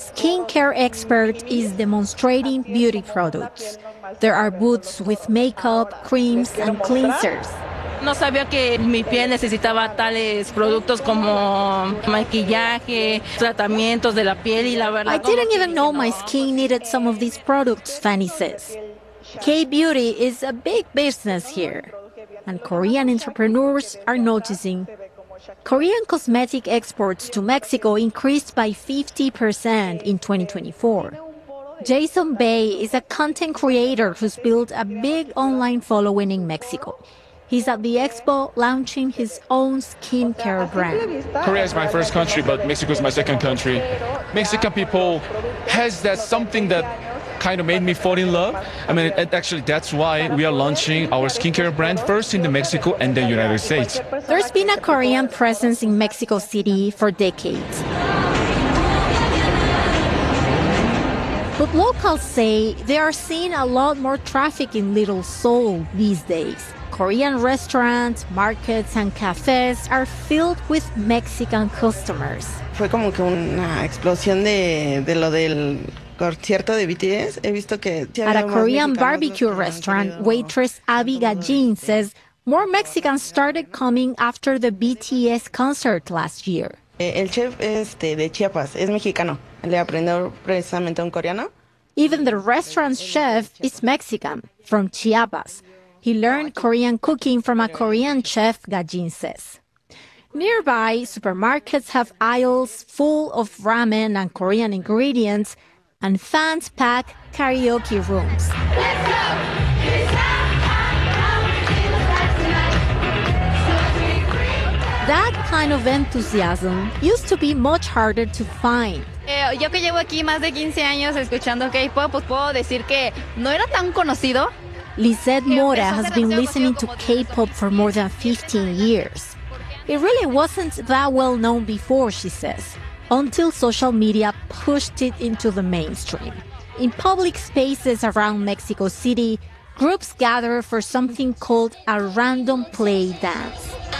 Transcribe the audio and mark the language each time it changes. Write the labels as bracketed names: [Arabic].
[English] skincare expert is demonstrating beauty products. There are booths with makeup, creams, and cleansers. [Spanish] No sabía que mi piel necesitaba tales productos como maquillaje, tratamientos de la piel y la verdad. [English] I didn't even know my skin needed some of these products, Fanny says. K-beauty is a big business here, and Korean entrepreneurs are noticing. Korean cosmetic exports to Mexico increased by 50% in 2024. Jason Bay is a content creator who's built a big online following in Mexico. He's at the expo launching his own skincare brand. Korea is my first country, but Mexico is my second country. Mexican people has that something that kind of made me fall in love. I mean, actually, that's why we are launching our skincare brand first in the Mexico and the United States. There's been a Korean presence in Mexico City for decades. But locals say they are seeing a lot more traffic in Little Seoul these days. Korean restaurants, markets, and cafes are filled with Mexican customers. [Spanish] Fue como que una explosión de lo del concierto de BTS. He visto que [English] at a Korean barbecue restaurant, waitress Abby Gajin says more Mexicans started coming after the BTS concert last year. [Spanish] El chef es de Chiapas, es mexicano. Le aprendió precisamente un coreano. [English] Even the restaurant's chef is Mexican, from Chiapas. He learned Korean cooking from a Korean chef, Gajin says. Nearby, supermarkets have aisles full of ramen and Korean ingredients, and fans pack karaoke rooms. That kind of enthusiasm used to be much harder to find. [Spanish] Yo que llevo aquí más de 15 años escuchando K-pop, pues puedo decir que no era tan conocido. [English] Lizeth Mora has been listening to K-pop for more than 15 years. It really wasn't that well known before, she says, until social media pushed it into the mainstream. In public spaces around Mexico City, groups gather for something called a random play dance.